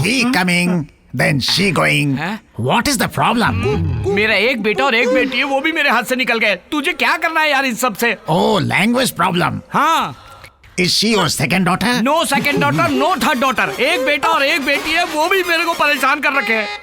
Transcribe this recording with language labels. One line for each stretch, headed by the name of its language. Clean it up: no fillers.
English: He coming, then she going. What is the problem?
Hindi: मेरा एक बेटा और एक बेटी है, वो भी मेरे हाथ से निकल गए। तुझे क्या करना है यार इस सब से?
English: Oh, language problem.
Hindi: हाँ।
English: Is she your second daughter? No second daughter, no third daughter.
Hindi: एक बेटा और एक बेटी है, वो भी मेरे को परेशान कर रखे हैं।